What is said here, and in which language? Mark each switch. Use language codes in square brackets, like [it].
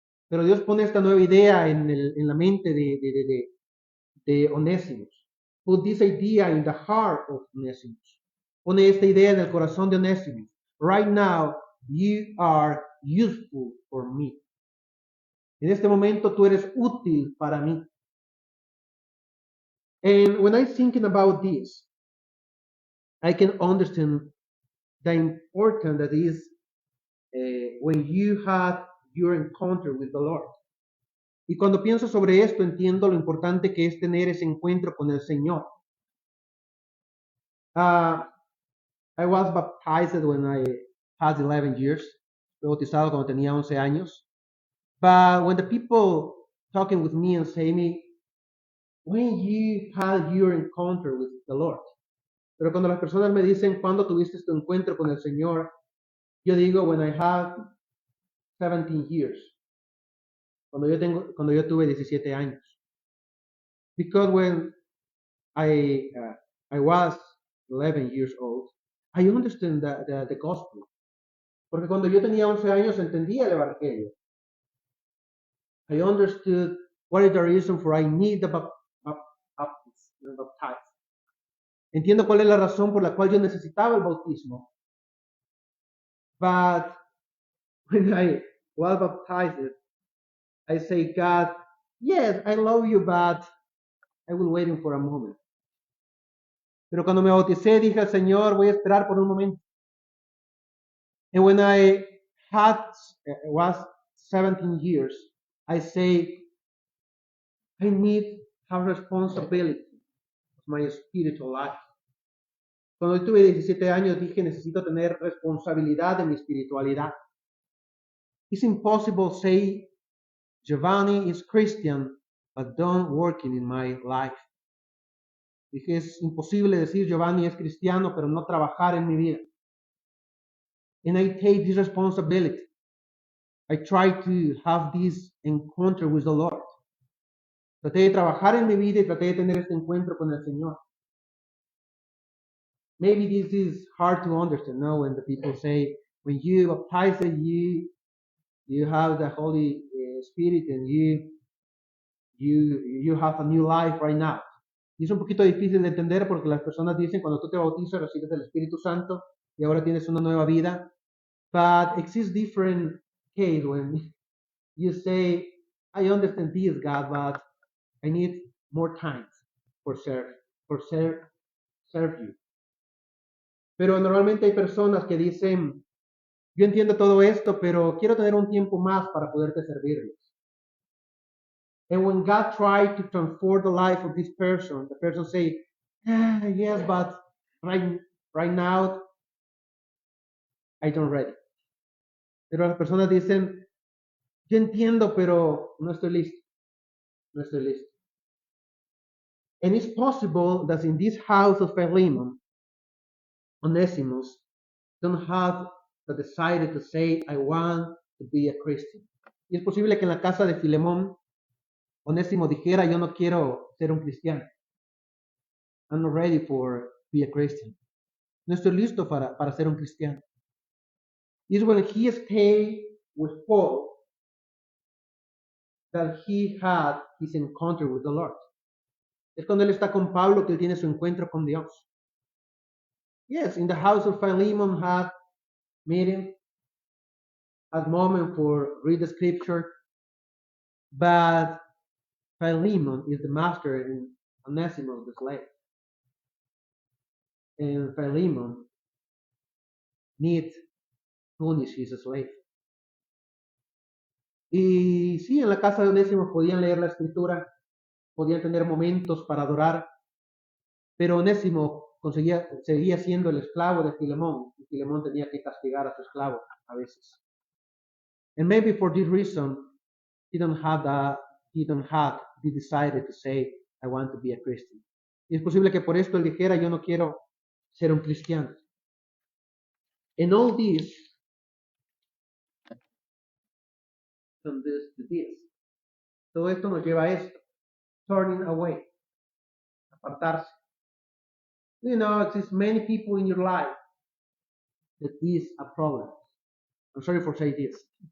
[es] Pero Dios pone esta nueva idea en la mente de Onesimus. [en] Put this idea in the heart of Onesimus. [es] Pone esta idea en el corazón de Onesimus. [en] Right now, you are useful for me. [es] En este momento tú eres útil para mí. [en] And when I'm thinking about this, I can understand the importance that is when you have your encounter with the Lord. [es] Y cuando pienso sobre esto, entiendo lo importante que es tener ese encuentro con el Señor. [en] I was baptized when I had 11 years. [es] Fui bautizado cuando tenía 11 años. [en] But when the people talking with me and say me, when you had your encounter with the Lord. [es] Pero cuando las personas me dicen, ¿cuándo tuviste tu encuentro con el Señor? Yo digo, [en] when I had 17 years. [es] Cuando yo tuve 17 años. [en] Because when I was 11 years old, I understand the gospel. [es] Porque cuando yo tenía 11 años entendía el evangelio. [en] I understood what is the reason for I need the baptism. [es] Entiendo cuál es la razón por la cual yo necesitaba el bautismo. [en] But when I was baptized, I say, God, yes, I love you, but I will wait for a moment. [es] Pero cuando me bauticé, dije al Señor, voy a esperar por un momento. [en] And when I was 17 years, I say, I need have responsibility of my spiritual life. [es] Cuando tuve 17 años, dije, necesito tener responsabilidad de mi espiritualidad. [en] It's impossible to say, Giovanni is Christian, but don't working in my life. [es] Dije, es imposible decir, Giovanni es cristiano, pero no trabajar en mi vida. [en] And I take this responsibility. I try to have this encounter with the Lord. [es] Traté de trabajar en mi vida y traté de tener este encuentro con el Señor. [en] Maybe this is hard to understand, no? When the people say, when you baptize, you have the Holy Spirit and you have a new life right now. [es] Y es un poquito difícil de entender porque las personas dicen cuando tú te bautizas recibes el Espíritu Santo y ahora tienes una nueva vida. [en] But exists different case when you say, I understand this, God, but I need more time for serve you. [es] Pero normalmente hay personas que dicen, yo entiendo todo esto, pero quiero tener un tiempo más para poderte servirles. [en] And when God tried to transform the life of this person, the person say, yes, but right now I don't ready. [es] Pero las personas dicen, yo entiendo, pero no estoy listo. No estoy listo. [en] And it's possible that in this house of Philemon, Onesimus don't have the desire to say, I want to be a Christian. [es] Y es posible que en la casa de Filemón, Onésimo dijera, yo no quiero ser un cristiano. [en] I'm not ready for be a Christian. [es] No estoy listo para ser un cristiano. [en] It's when he stayed with Paul that he had his encounter with the Lord. [es] Es cuando él está con Pablo que él tiene su encuentro con Dios. [en] Yes, in the house of Philemon had meeting, had moment for read the scripture, but Philemon is the master and Onesimus the slave. And Philemon needs punish his slave. [es] Y sí, en la casa de Onésimo podían leer la escritura, podían tener momentos para adorar, pero Onésimo seguía siendo el esclavo de Filemón, y Filemón tenía que castigar a su esclavo a veces. [en] And maybe for this reason, he don't have the desire to say, I want to be a Christian. [es] Y es posible que por esto él dijera, yo no quiero ser un cristiano. [en] And all this, from this to this. [es] Todo esto nos lleva a esto, [en] turning away, [es] apartarse. [en] You know, there's many people in your life that is a problem. I'm sorry for saying this.